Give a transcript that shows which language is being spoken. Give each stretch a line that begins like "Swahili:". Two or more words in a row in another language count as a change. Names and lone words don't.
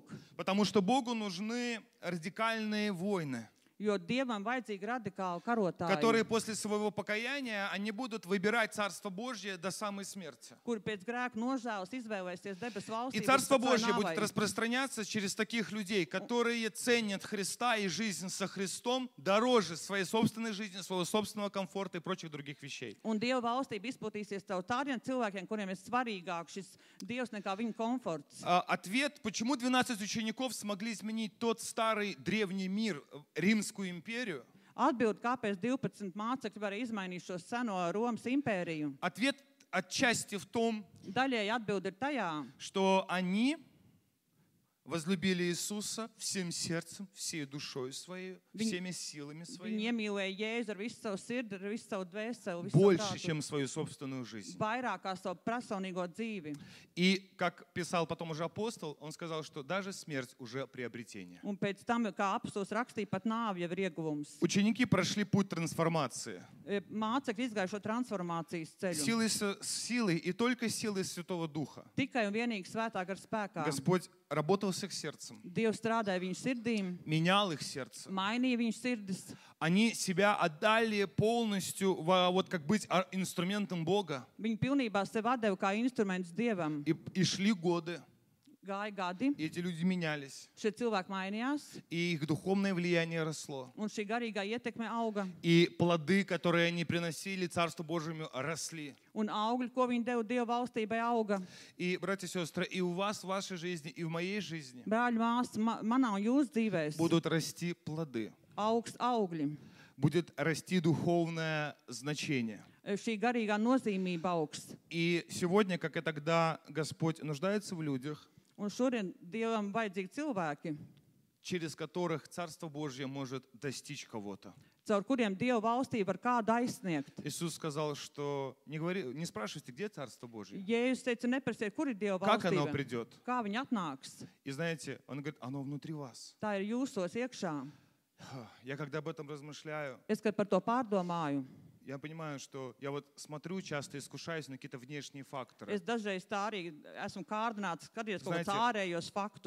Russian: Потому что Богу нужны радикальные войны,
Latvian: jo Dievam vajadzīgi radikāli karotāji,
Russian: которые после своего покаяния, они будут выбирать Царство Божье до самой смерти.
Latvian: kuri pēc grēka nožēlas izvēlēsies debesu
Russian: И
Latvian: valstību.
Russian: Царство
Latvian: līdz pat
Russian: Божье
Latvian: savai
Russian: будет
Latvian: nāvei.
Russian: распространяться через таких людей, которые ценят Христа и жизнь со Христом дороже своей собственной жизни, своего собственного комфорта и прочих других вещей.
Latvian: Un Dieva valstība izplatīsies caur tādiem cilvēkiem, kuriem ir svarīgāk šis Dievs nekā viņa komforts.
Russian: Ответ, почему 12 учеников смогли изменить тот старый древний мир, Римскую империю?
Latvian: Atbild, kāpēc 12 mācekļi varēja izmainīt šo seno Romas impēriju.
Russian: Ответ отчасти в том,
Latvian: Daļēji atbild ir tajā,
Russian: что они возлюбили Иисуса всем сердцем, всей душой своей, всеми силами
Latvian: viņi
Russian: своими,
Latvian: iemīlēja Jēzu ar visu savu sirdi, ar visu savu dvēseli, visu savu
Russian: больше,
Latvian: prātu,
Russian: чем свою собственную жизнь.
Latvian: vairāk kā savu personīgo dzīvi.
Russian: И, как писал потом уже апостол, он сказал, что даже смерть уже приобретение.
Latvian: Un pēc tam, kā apostols rakstīja, pat nāve jau ir ieguvums.
Russian: Ученики прошли путь трансформации.
Latvian: Mācekļi izgāja šo transformācijas ceļu.
Russian: Силой и только силой Святого Духа.
Latvian: Tikai un vienīgi svētā gara spēkā.
Russian: Господь работал с их сердцем,
Latvian: Dievs strādāja viņu sirdīm,
Russian: менял их сердце.
Latvian: mainīja viņu sirdis.
Russian: Они себя отдали полностью, вот как быть инструментом Бога.
Latvian: Viņi pilnībā sev atdeva kā instruments Dievam.
Russian: И шли годы,
Latvian: Gāja gadi,
Russian: и эти люди менялись.
Latvian: šie cilvēki mainījās,
Russian: И их духовное влияние росло.
Latvian: un šī garīgā ietekme auga.
Russian: И плоды, которые они приносили Царству Божьему, росли.
Latvian: Un augļi, ko viņi deva Dieva valstībai, auga.
Russian: И, братья и сестры, и у вас в вашей жизни, и в моей жизни
Latvian: Brāļi, māsas, manā un jūsu dzīvēs
Russian: будут расти плоды.
Latvian: augs augļi.
Russian: Будет расти духовное значение.
Latvian: Šī garīgā nozīmība augs.
Russian: И сегодня, как и тогда, Господь нуждается в людях,
Latvian: Un šodien Dievam vajadzīgi cilvēki,
Russian: через которых Царство Божье может достичь кого-то.
Latvian: caur kuriem Dieva valstība var kādu aizsniegt.
Russian: Иисус сказал, что не спрашивайте, где Царство Божье,
Latvian: Jēzus teica, neprasiet, kur ir Dieva
Russian: как оно
Latvian: valstība,
Russian: придет.
Latvian: kā viņa atnāks.
Russian: И знаете, он говорит, оно внутри вас.
Latvian: Tā ir jūsos iekšā.
Russian: Я когда об этом размышляю,
Latvian: Es, kad par to pārdomāju,
Russian: я понимаю, что я вот смотрю, часто искушаюсь на какие-то внешние факторы.
Latvian: es dažreiz tā arī esmu kārdināts, skaties kaut
Russian: Знаете,
Latvian: kādus ārējos faktus.